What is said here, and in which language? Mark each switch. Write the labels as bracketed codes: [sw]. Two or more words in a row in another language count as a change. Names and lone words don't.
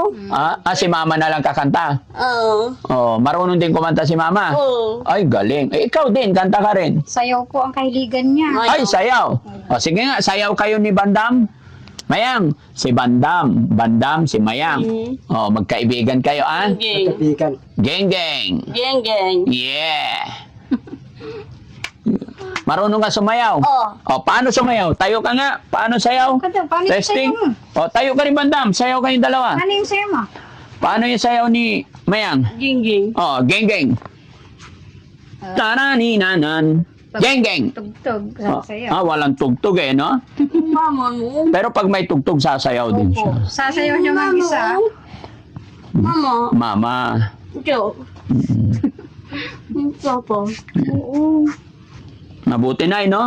[tl] Si mama na lang kakanta. Marunong din kumanta si mama. Oo. Ay, galing. Ikaw din, kanta ka rin. Sayaw po ang kahiligan niya. Ay, sayaw. Sige nga, sayaw kayo ni Bandam. Mayang, si Bandam. Bandam, si Mayang. Magkaibigan kayo, ah? Geng. kapikan Geng, geng. Geng, geng. Yeah. Marunong ka sumayaw? Oo. Paano sumayaw? Tayo ka nga. Paano sayaw? Paano yung Testing. sayaw mo? Tayo ka rin, Bandam. Sayaw kayong dalawa. Ano yung sayaw mo? Paano yung sayaw ni Mayang? Geng, geng. Geng, geng. Taraninanan. Geng, geng. Tugtog sa sayaw. Walang tugtog no? Mama mo. Pero pag may tugtog, sasayaw din siya. Sasayaw niya mag-isa. Mama. Mama. Joe. Papa. Oo. Mabuti na, no?